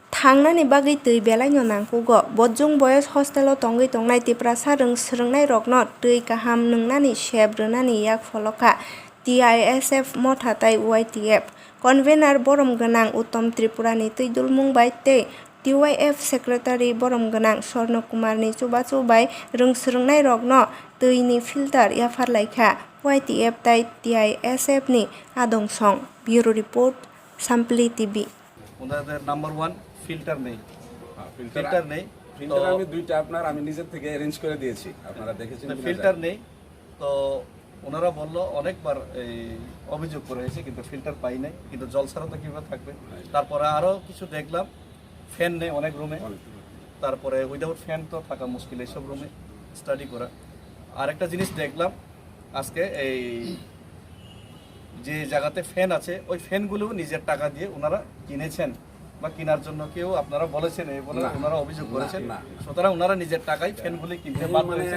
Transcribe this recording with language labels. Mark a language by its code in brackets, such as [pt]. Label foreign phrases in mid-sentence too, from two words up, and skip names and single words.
[trp] Hangnani bagui tui belai no nangpugo bojjong [en] boys hostel [trp] o tongui tongnai tiprasa rung srwngnai rokno tui kaham nungnani sep rwnani yak pholoka TISF mothatai YTF convener borom gwnang Uttom Tripurani tui dulmung bai tei TYF secretary borom gwnang Swarno Kumar ni chubachu bai rung srwngnai rokno tui ni filter yafarlaikha YTF tai TISF ni adongshong [en] bureau report [trp] Sampli TV [bn] ওনাদের নাম্বার 1 ফিল্টার নেই ফিল্টার আমি দুইটা আমি নিজের থেকে অ্যারেঞ্জ করে দিয়েছি আপনারা দেখেছেন ফিল্টার নেই তো ওনারা বলল অনেকবার এই অভিযোগ করে হয়েছে কিন্তু ফিল্টার পাই নাই কিন্তু জল ছাড়া তো কিভাবে থাকবে তারপরে আরো কিছু দেখলাম ফ্যান নেই অনেক রুমে তারপরে [en] without fan [bn] তো থাকা মুশকিল এইসব রুমে স্টাডি করা আর একটা জিনিস দেখলাম আজকে এই যে জায়গাতে ফ্যান আছে ওই ফ্যানগুলো নিজের টাকা দিয়ে ওনারা কিনেছেন বা কেনার জন্য কেউ আপনারা বলেছেন এই বলে ওনারা অভিযোগ করেছেন সুতরাং ওনারা নিজের টাকায় ফ্যানগুলি কিনতে বাধ্য হয়েছেন